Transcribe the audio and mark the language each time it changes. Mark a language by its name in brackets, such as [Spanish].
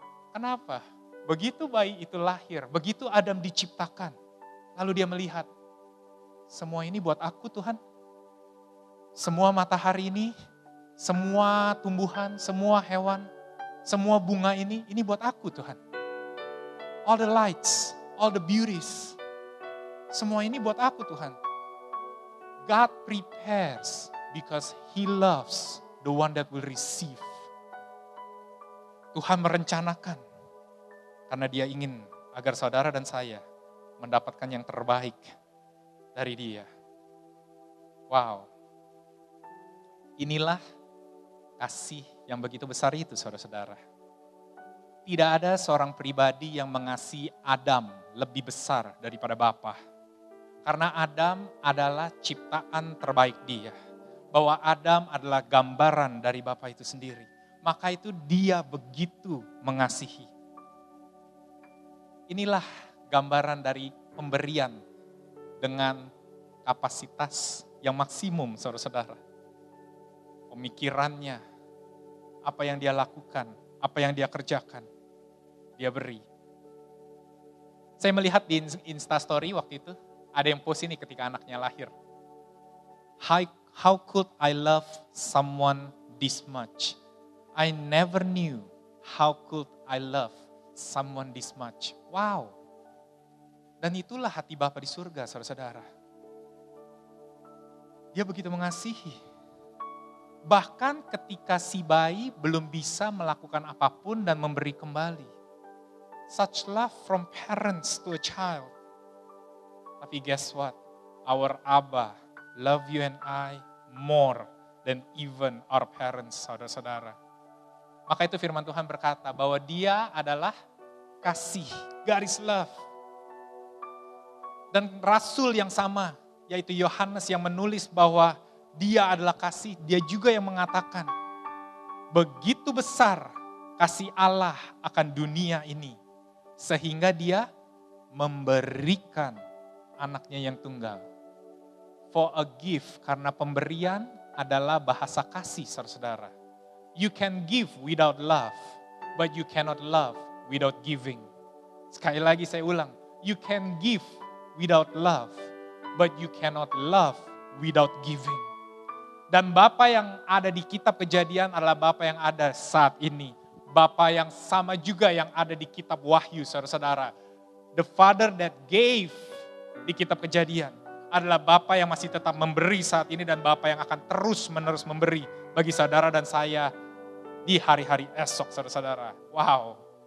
[Indonesian] Kenapa? Begitu bayi itu lahir, begitu Adam diciptakan, lalu dia melihat, semua ini buat aku Tuhan. Semua matahari ini, semua tumbuhan, semua hewan, semua bunga ini buat aku Tuhan. [English] All the lights, all the beauties, [Indonesian] semua ini buat aku Tuhan. [English] God prepares because He loves the one that will receive. [Indonesian] Tuhan merencanakan karena Dia ingin agar saudara dan saya mendapatkan yang terbaik dari Dia. Wow. Inilah kasih yang begitu besar itu, saudara-saudara. Tidak ada seorang pribadi yang mengasihi Adam lebih besar daripada Bapa. Karena Adam adalah ciptaan terbaik Dia. Bahwa Adam adalah gambaran dari Bapa itu sendiri. Maka itu Dia begitu mengasihi. Inilah gambaran dari pemberian dengan kapasitas yang maksimum, saudara-saudara. Pemikirannya, apa yang dia lakukan, apa yang dia kerjakan, dia beri. Saya melihat di Instastory waktu itu, ada yang post ini ketika anaknya lahir. [English] How could I love someone this much? I never knew how could I love someone this much. [Indonesian] Wow. Dan itulah hati Bapa di surga, saudara-saudara. Dia begitu mengasihi. Bahkan ketika si bayi belum bisa melakukan apapun dan memberi kembali. [English] Such love from parents to a child. [Indonesian] Tapi [English] guess what? Our Abba love you and I more than even our parents, [Indonesian] saudara-saudara. Maka itu firman Tuhan berkata bahwa Dia adalah kasih, garis love. Dan rasul yang sama, yaitu Yohanes yang menulis bahwa Dia adalah kasih, dia juga yang mengatakan, begitu besar kasih Allah akan dunia ini, sehingga Dia memberikan anaknya yang tunggal. [English] For a gift, [Indonesian] karena pemberian adalah bahasa kasih, saudara-saudara. [English] You can give without love, but you cannot love without giving. [Indonesian] Sekali lagi saya ulang, [English] you can give without love, but you cannot love without giving. [Indonesian] Dan Bapa yang ada di kitab Kejadian adalah Bapa yang ada saat ini. Bapa yang sama juga yang ada di kitab Wahyu, saudara-saudara. [English] The Father that gave [Indonesian] di kitab Kejadian adalah Bapa yang masih tetap memberi saat ini dan Bapa yang akan terus-menerus memberi bagi saudara dan saya di hari-hari esok, saudara-saudara. Wow.